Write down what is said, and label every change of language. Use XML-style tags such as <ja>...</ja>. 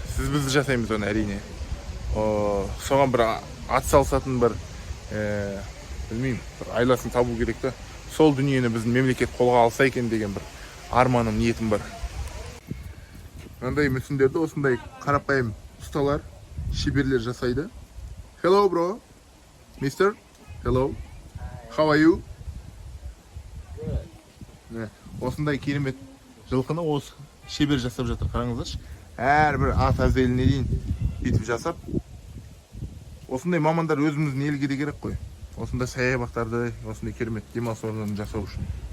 <kk>Сіз бізді жасаймыз оны әрине. Соған бір ат салсатын бір білмеймін, бір айласын табу керек та. Сол дүниені біздің мемлекет қолға алса екен деген бір арманым, ниетім бар. Мынандай мүсіндерді осындай қарапайым ұсталар, шеберлер жасайды.</kk> <en>Hello bro, mister, hello, how are you?</en> <kk>Осындай керемет жылқыны осы шебер жасап жатыр, қараңыздаршы. Әрбір ат әзеліне дейін бүйтіп жасап. Осындай мамандар өзіміздің елге де керек қой. Осындай саябақтарды, осындай керемет демалыс орындарын жасау үшін.</kk>